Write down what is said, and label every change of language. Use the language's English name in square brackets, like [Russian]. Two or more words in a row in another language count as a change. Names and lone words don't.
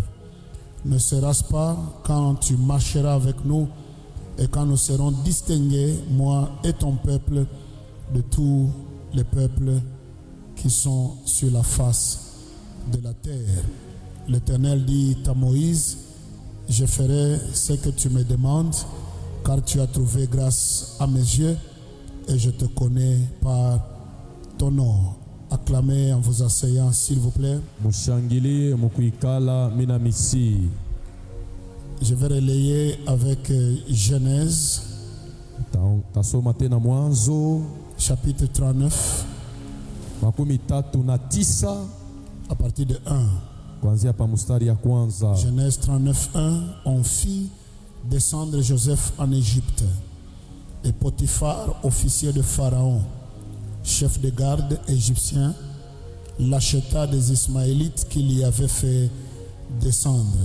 [French] Ne sera-ce pas quand tu marcheras avec nous et quand nous serons distingués, moi et ton peuple, de tous les peuples qui sont sur la face de la terre? L'Éternel dit à Moïse, je ferai ce que tu me demandes, car tu as trouvé grâce à mes yeux et je te connais par ton nom. Acclamez en vous asseyant, s'il vous plaît. [Swahili] Mushangilie mukuikala minamisi. [French] Je vais relayer avec Genèse, [Swahili] Tasoma tena Mwanzo [French] chapitre 39, [Swahili] 39 [French] à partir de 1. [Swahili] kuanzia pa mstari ya kwanza. [French] Genèse 39, 1. On fit descendre Joseph en Égypte, et Potiphar, officier de Pharaon, chef de garde égyptien, l'acheta des Ismaélites qu'il y avait fait descendre.